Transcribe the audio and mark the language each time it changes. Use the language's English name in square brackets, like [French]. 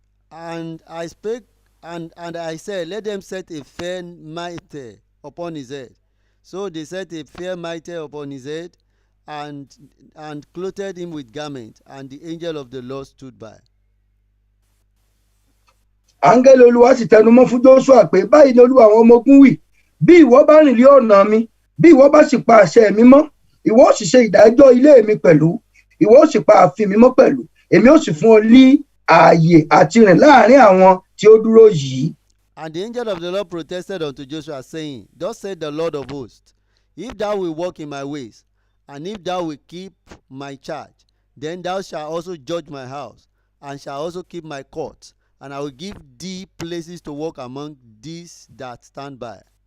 [English] And I spake, and I said, Let them set a fair mitre upon his head. So they set a fair mitre upon his head, and clothed him with garment, and the angel of the Lord stood by. [Yoruba] Áńgẹ́lì Olúwa sì tẹnumọ́ fún Jóṣúà pé báyìí ni Olúwa àwọn ọmọ ogun wí, bí ìwọ bá rìn lé ọ̀nà mi, bí ìwọ bá sì pa àṣẹ mi mọ́, ìwọ ó sì ṣe ìdájọ́ ilé mi pẹ̀lú, ìwọ ó sì pa ààfin mi mọ́ pẹ̀lú, èmi ó sì fún ọ ní ààyè àti rìn láàrin àwọn tí ó dúró yìí. [English] And the angel of the Lord protested unto Joshua, saying, Thus said the Lord of hosts, If thou wilt walk in my ways, and if thou wilt keep my charge, then thou shalt also judge my house, and shalt also keep my courts, and I will give thee places to walk among these that stand by.